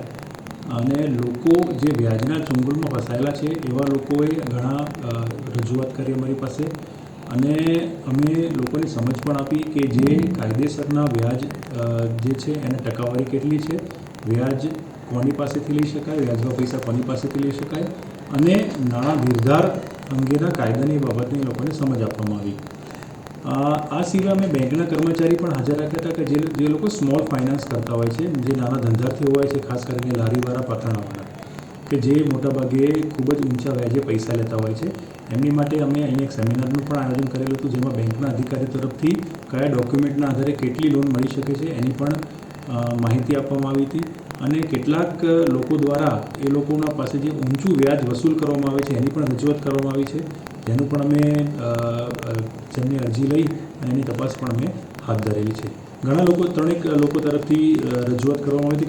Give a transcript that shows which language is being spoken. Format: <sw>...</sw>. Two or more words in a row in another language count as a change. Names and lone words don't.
<gu>અને લોકો જે વ્યાજના ચુંગલમાં ફસાયેલા છે એવા લોકોએ ઘણા રજૂઆત કરી અમારી પાસે અને અમે લોકોને સમજ પણ આપી કે જે કાયદેસરના વ્યાજ જે છે એને ટકાવારી કેટલી છે, વ્યાજ કોની પાસેથી લઈ શકાય, વ્યાજના પૈસા કોની પાસેથી લઈ શકાય અને નાણાં નિર્ધાર અંગેના કાયદાની બાબતની લોકોને સમજ આપવામાં આવી। આ સિવાય અમે બેંકના કર્મચારી પણ હાજર રાખ્યા હતા કે જે લોકો</gu> <en>small finance</en> <gu>કરતા હોય છે, જે નાના ધંધાર્થીઓ હોય છે, ખાસ કરીને લારીવાળા પાત્રાવાળા કે જે મોટા ભાગે ખૂબ જ ઊંચા વ્યાજે પૈસા લેતા હોય છે, એમની માટે અમે અહીં એક સેમિનારનું પણ આયોજન કરેલું હતું જેમાં બેંકના અધિકારી તરફથી કયા ડૉક્યુમેંટના આધારે કેટલી લોન મળી શકે છે એની પણ માહિતી આપવામાં આવી હતી અને કેટલાક લોકો દ્વારા એ લોકોના પાસે જે ઊંચું વ્યાજ વસૂલ કરવામાં આવે છે એની પણ રજૂઆત કરવામાં આવી છે, જેનું પણ અમે જેમની અરજી લઈ અને એની તપાસ પણ અમે હાથ ધરેલી છે। ઘણા લોકો ત્રણેક લોકો તરફથી રજૂઆત કરવામાં આવી હતી।</gu>